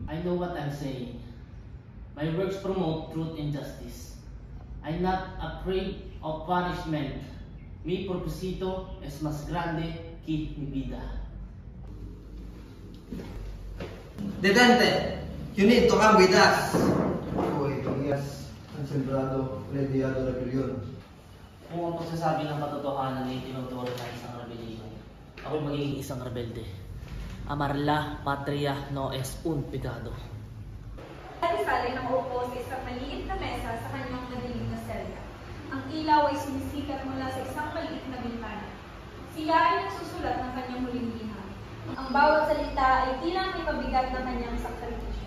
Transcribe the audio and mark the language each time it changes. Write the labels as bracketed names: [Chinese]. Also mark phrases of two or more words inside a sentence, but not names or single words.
[English] I know what I'm saying. My works promote truth and justice. I'm not afraid of punishment. [Spanish] Mi propósito es más grande que mi vida. Detente! [English] You need to come with us! [Filipino] Ako ay Elias, ang sembrado, Lediado Rebellion. Kung ang pagsasabi ng katotohanan ay tinuturo ng isang rebellion, ako'y magiging isang rebelde. [Spanish] Amar la patria no es un pecado. [Filipino] Rizal ay nakaupo sa isang maliit na mesa sa kanyang madilim na selda. Ang ilaw ay sumisikat mula sa isang maliit na bintana. Siya ay nagsusulat ng kanyang huling liham. Ang bawat salita ay tila may pabigat na kanyang sakripisyo.